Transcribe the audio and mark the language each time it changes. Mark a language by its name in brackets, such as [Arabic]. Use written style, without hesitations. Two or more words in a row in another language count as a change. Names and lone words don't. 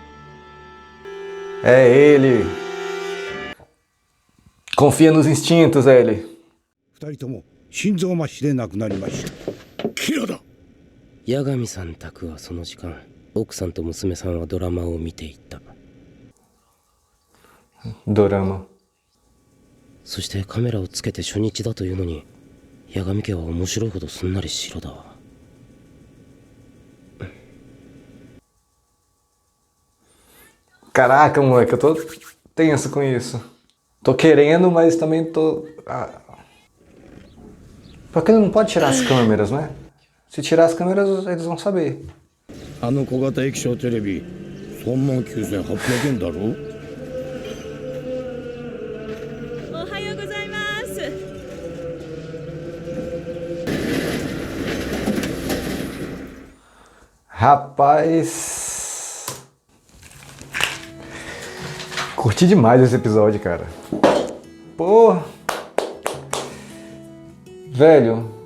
[Portuguese] É ele. Confia nos instintos, ele. [Japanese] 二人とも心臓麻痺で亡くなりました。キラだ。八神さん宅はその時間、奥さんと娘さんはドラマを見ていた。 [Portuguese] Dorama. [Japanese] そしてカメラをつけて初日だというのに八神家は面白いほどすんなり白だわ。 [Portuguese] Caraca, moleque, eu tô tenso com isso. Tô querendo, mas também tô... Porque ele não pode tirar as câmeras, né? Se tirar as câmeras, eles vão saber. [Japanese] あの小型液晶テレビ39,800円だろ。おはようございます。 [Portuguese] Rapaz... Curti demais esse episódio, cara. Pô... Velho...